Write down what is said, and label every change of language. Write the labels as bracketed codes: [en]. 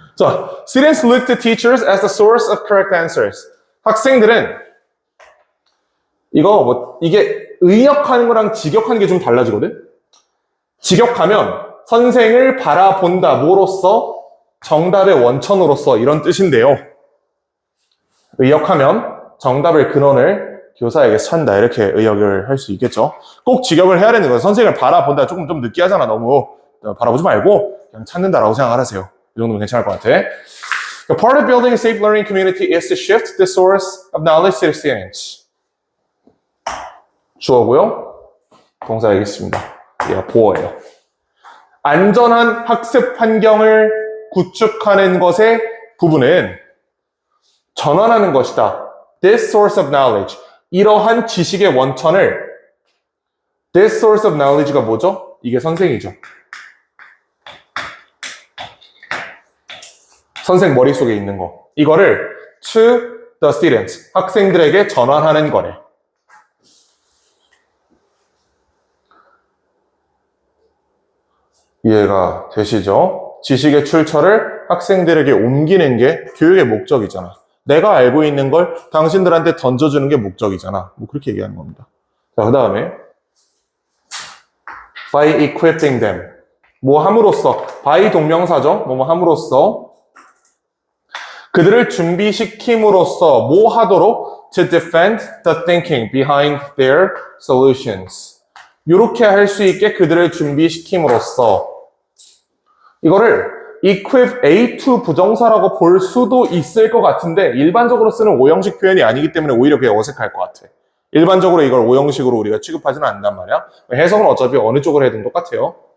[en] 자, students look to teachers as the source of correct answers. [ko] 학생들은 이게 의역하는 거랑 직역하는 게 좀 달라지거든? 직역하면 선생을 바라본다, 뭐로써? 정답의 원천으로서 이런 뜻인데요. 의역하면 정답의 근원을 교사에게 선다 이렇게 의역을 할 수 있겠죠. 꼭 직역을 해야 되는 거예요. 선생님을 바라본다 조금 좀 느끼하잖아. 너무 바라보지 말고 그냥 찾는다라고 생각을 하세요. 이 정도면 괜찮을 것 같아. [en] Part of building a safe learning community is to shift the source of knowledge to the students. [ko] 주어고요. 동사 알겠습니다. 얘가 보어예요. 안전한 학습 환경을 구축하는 것의 부분은 전환하는 것이다. [en] This source of knowledge. [ko] 이러한 지식의 원천을 [en] This source of knowledge [ko] 가 뭐죠? 이게 선생이죠. 선생 머릿속에 있는 거. 이거를 [en] to the students. [ko] 학생들에게 전환하는 거래. 이해가 되시죠? 지식의 출처를 학생들에게 옮기는 게 교육의 목적이잖아. 내가 알고 있는 걸 당신들한테 던져주는 게 목적이잖아. 뭐 그렇게 얘기하는 겁니다. 자, 그 다음에 [en] by equipping them. [ko] 뭐 함으로써, by 동명사죠. 뭐 함으로써 그들을 준비시킴으로써 뭐 하도록 [en] to defend the thinking behind their solutions. [ko] 이렇게 할 수 있게 그들을 준비시킴으로써 이거를 equip A2 부정사라고 볼 수도 있을 것 같은데 일반적으로 쓰는 오형식 표현이 아니기 때문에 오히려 그게 어색할 것 같아. 일반적으로 이걸 오형식으로 우리가 취급하지는 않는단 말이야. 해석은 어차피 어느 쪽으로 해도 똑같아요.